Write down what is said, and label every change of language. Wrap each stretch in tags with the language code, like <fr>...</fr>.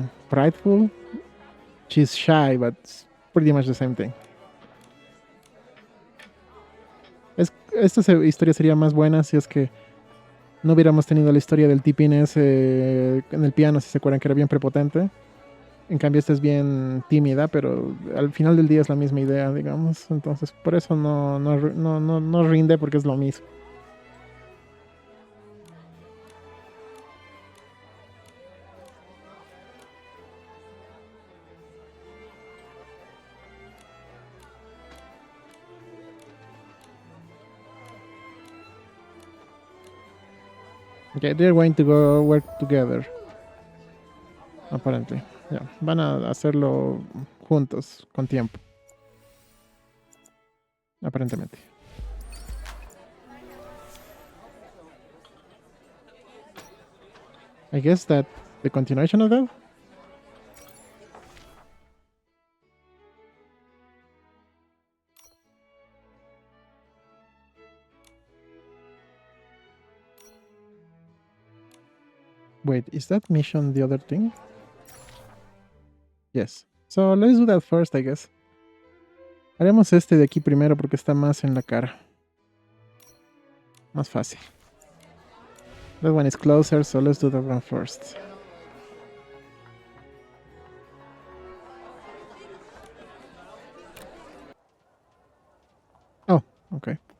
<en>Prideful. She's shy, but it's pretty much the same thing.</en> <es>Esta historia sería más buena si es que no hubiéramos tenido la historia del tipín ese en el piano, si se acuerdan que era bien prepotente. En cambio, esta es bien tímida, pero al final del día es la misma idea, digamos. Entonces, por eso no rinde, porque es lo mismo.</es> <en>Okay, they're going to go work together. Apparently. Yeah.</en> <es>Van a hacerlo juntos, con tiempo. Aparentemente.</es> <en>I guess that the continuation of that. Wait, is that mission the other thing? Yes. So let's do that first, I guess.</en> <es>Haremos este de aquí primero porque está más en la cara. Más fácil.</es> <en>That one is closer, so let's do that one first. Oh, okay.</en>